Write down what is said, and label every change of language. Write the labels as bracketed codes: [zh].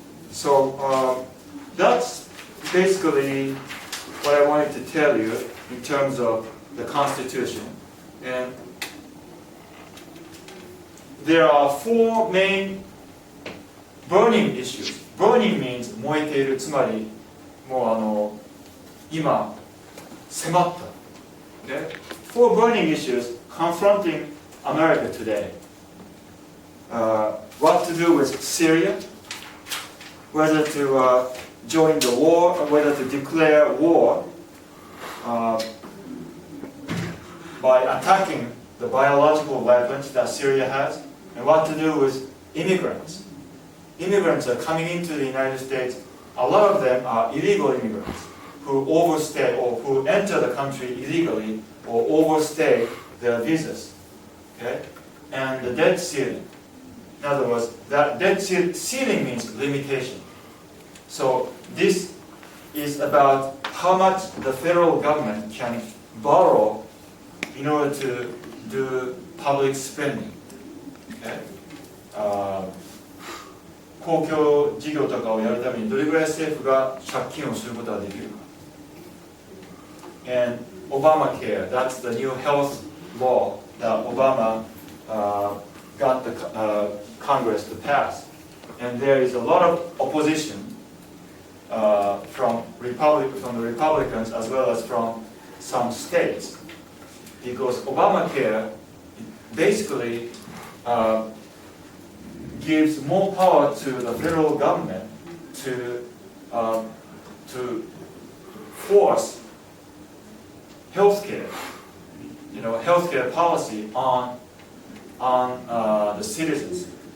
[en] So that's basically what I wanted to tell you in terms of the Constitution. And there are 4 main burning issues. Burning means [ja] 燃えている、つまりもう今迫った。 [en] Okay? 4 burning issues confronting America today. What to do with Syria, whether to join the war, or whether to declare war by attacking the biological weapons that Syria has, and what to do with immigrants. Immigrants are coming into the United States. A lot of them are illegal immigrants who overstay or who enter the country illegally or overstay their visas. Okay? And the debt ceiling. In other words, that debt ceiling means limitation. So this is about how much the federal government can borrow in order to do public spending. Okay? [ja] 公共事業とかをやるためにどれぐらい政府が借金をすることができるか。 [en] And Obamacare, that's the new health law that Obama got the Congress to pass. And there is a lot of opposition from the Republicans as well as from some states, because Obamacare basically gives more power to the federal government to force healthcare, healthcare policy on the citizens.